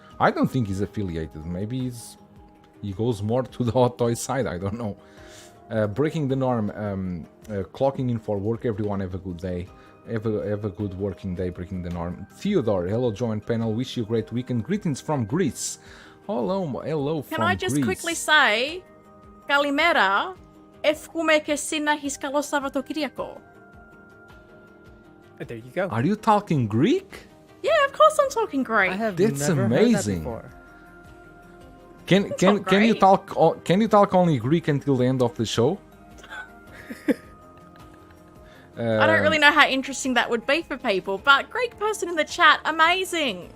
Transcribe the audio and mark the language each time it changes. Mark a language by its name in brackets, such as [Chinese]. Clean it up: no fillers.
[English] I don't think he's affiliated. Maybe he goes more to the Hot Toys side. I don't know. Breaking the norm. Clocking in for work. Everyone have a good day. Have a good working day. Breaking the norm. Theodore, hello, Joe and panel. Wish you a great weekend. Greetings from Greece. Hello from Greece. Can I just quickly say, [Greek] Kalimera, εύχομαι και εσύ να έχεις καλό Σαββατοκύριακο. [English] There you go. Are you talking Greek? Yeah, of course I'm talking Greek. I have That's never amazing. heard that before. Can you talk only Greek until the end of the show? I don't really know how interesting that would be for people, but Greek person in the chat, amazing.